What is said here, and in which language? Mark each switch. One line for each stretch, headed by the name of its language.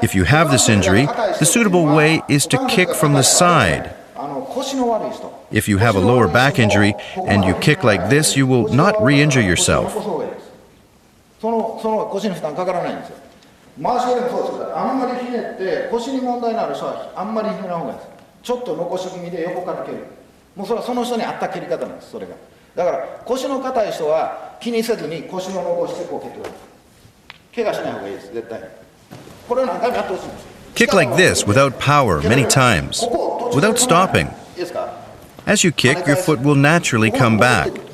English: If you have this injury, the suitable way is to kick from the side.
Japanese: 腰の悪い人。
English: If you have a lower back injury and you kick like this, you will not re-injure yourself.
Japanese: その腰に負担かからないんですよ。回し蹴りもそうですから、あんまりひねって腰に問題のある人はあんまりひねらない方がいいです。ちょっと残し気味で横から蹴る。もうそれはその人に合った蹴り方なんです。それが。だから腰の硬い人は気にせずに腰を残してこう蹴ってください。怪我しない方がいいです。絶対。これを何回もやってほしいんです。
English: Kick like this without power many times, without stopping. As you kick, your foot will naturally come back.